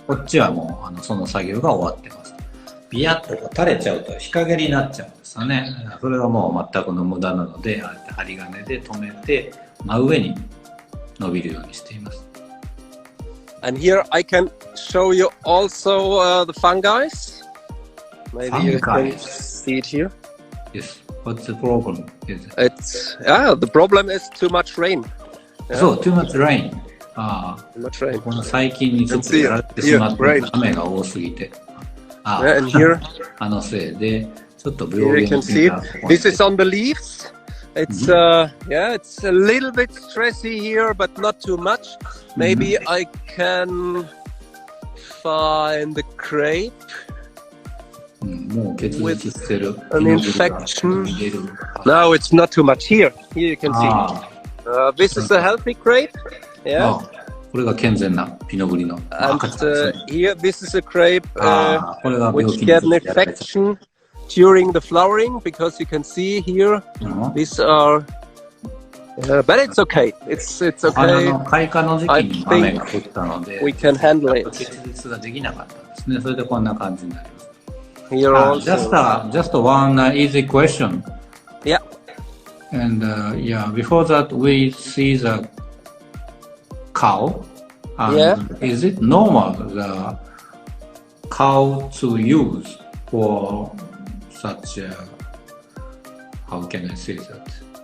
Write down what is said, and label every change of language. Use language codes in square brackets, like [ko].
[ja] こっちはもうその作業が終わってます。ビヤッと垂れちゃうと日陰になっちゃうんですよね。それはもう全くの無駄なので、ああやって針金で留めて真上に伸びるようにしています。 [en] And here I can show you also the fungi. Maybe you can see it here. Yes. What's the problem? It's the problem is too much rain. So too much rain. Too much rain. [ja] この最近にちょっとやられてしまって雨が多すぎて。 [en] And here, [ja] せいでちょっと病 [en] here [ja] 気 [en] you can see it. This is on the leaves. It's it's a little bit stressy here, but not too much. Maybe I can find the grape. [ja] ももう結実してる。 [en] an infection. No, it's not too much. Here you can see. This is a healthy grape. Yeah. [ja] これが健全なピノグリの赤ちゃんですね。 [en] Here, this is a grape which get an infection during the flowering, because you can see here, these are, but it's okay. It's okay. [ja] 開花の時期に雨が降ったので、 [en] we can handle it. [ja] 結実ができなかったんですね。それでこんな感じになります。 [en] Here also. Just one easy question. Yeah. And before that we see the cow. Is it normal the cow to use for such a, how can I say that?